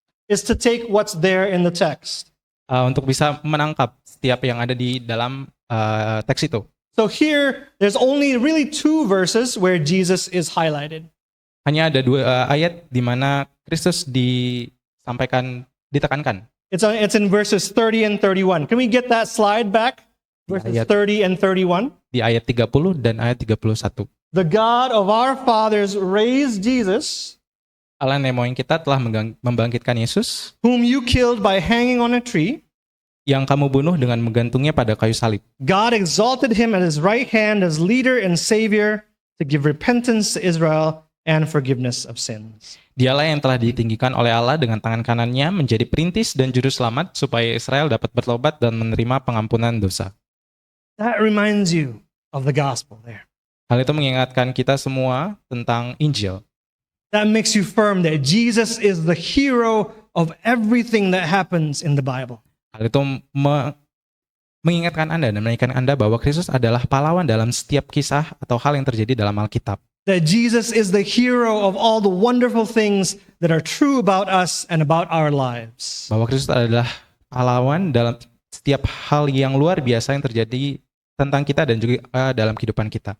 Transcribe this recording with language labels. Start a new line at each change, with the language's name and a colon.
English: Is to take what's there in the text.
Indonesian: Untuk bisa menangkap setiap yang ada di dalam teks itu.
English: So here, there's only really 2 verses where Jesus is highlighted.
Indonesian: Hanya ada 2 ayat di mana Kristus ditekankan.
English: It's in verses 30 and 31. Can we get that slide back? Verses
Indonesian: Ayat.
English: 30 and 31.
Indonesian: Di ayat 30 dan ayat 31.
English: The God of our fathers raised Jesus,
Indonesian: Allah nenek moyang kita telah membangkitkan Yesus,
English: whom you killed by hanging on a tree.
Indonesian: yang kamu bunuh dengan menggantungnya pada kayu salib.
English: God exalted him at his right hand as leader and savior to give repentance to Israel and forgiveness of sins.
Indonesian: Dialah yang telah ditinggikan oleh Allah dengan tangan kanannya menjadi perintis dan juru selamat supaya Israel dapat bertobat dan menerima pengampunan dosa.
English: That reminds you of the gospel there.
Indonesian: Hal itu mengingatkan kita semua tentang Injil.
English: That makes you firm that Jesus is the hero of everything that happens in the Bible.
Indonesian: Hal itu mengingatkan Anda dan mengingatkan Anda bahwa Kristus adalah pahlawan dalam setiap kisah atau hal yang terjadi dalam Alkitab.
English: That Jesus is the hero of all the wonderful things that are true about us and about our lives.
Indonesian: Bahwa Kristus adalah pahlawan dalam setiap hal yang luar biasa yang terjadi tentang kita dan juga dalam kehidupan kita.